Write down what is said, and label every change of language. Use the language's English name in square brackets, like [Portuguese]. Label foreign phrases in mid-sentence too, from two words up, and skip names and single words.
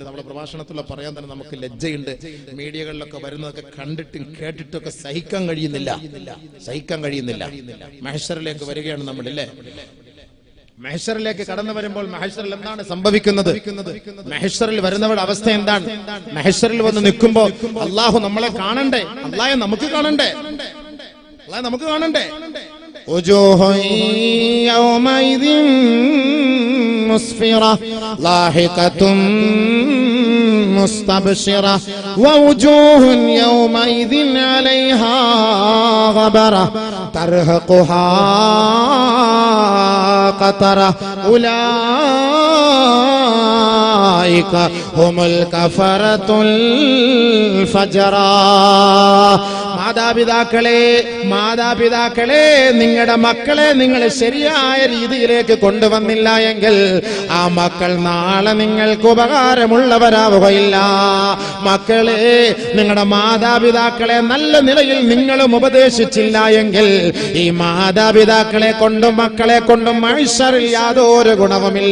[Malayalam] നമ്മുടെ പ്രഭാഷണത്തിലൂടെ പറയാൻ തന്നെ നമുക്ക് ലജ്ജയുണ്ട്. മീഡിയകളിലൊക്കെ വരുന്നതൊക്കെ കണ്ടിട്ടും കേട്ടിട്ടൊക്കെ സഹിക്കാൻ കഴിയുന്നില്ല. മഹ്ശറിലേക്ക് വരികയാണ് നമ്മളില്ലേ? മഹ്ശറിലേക്ക് കടന്നു വരുമ്പോൾ മഹ്ശറിൽ എന്താണ് സംഭവിക്കുന്നത്? മഹ്ശറിൽ വരുന്നവരുടെ അവസ്ഥ എന്താണ്? മഹ്ശറിൽ വന്ന് നിൽക്കുമ്പോ അള്ളാഹു നമ്മളെ കാണണ്ടേ? അള്ളാഹെ നമുക്ക് കാണണ്ടേ? [Arabic] وجوه يومئذ مسفرة ضاحكة مستبشرة ووجوه يومئذ عليها غبرة ترهقها قترة أولئك هم الكفرة الفجرة. [Malayalam] മാതാപിതാക്കളെ നിങ്ങളുടെ മക്കളെ നിങ്ങൾ ശരിയായ രീതിയിലേക്ക് കൊണ്ടുവന്നില്ല എങ്കിൽ ആ മക്കൾ നാളെ നിങ്ങൾക്ക് ഉപകാരമുള്ളവരാവുകയില്ല. മക്കളെ, നിങ്ങളുടെ മാതാപിതാക്കളെ നല്ല നിലയിൽ നിങ്ങളും ഉപദേശിച്ചില്ല എങ്കിൽ ഈ മാതാപിതാക്കളെ കൊണ്ടും മക്കളെ കൊണ്ടും മഹ്ശറിൽ യാതൊരു ഗുണവുമില്ല.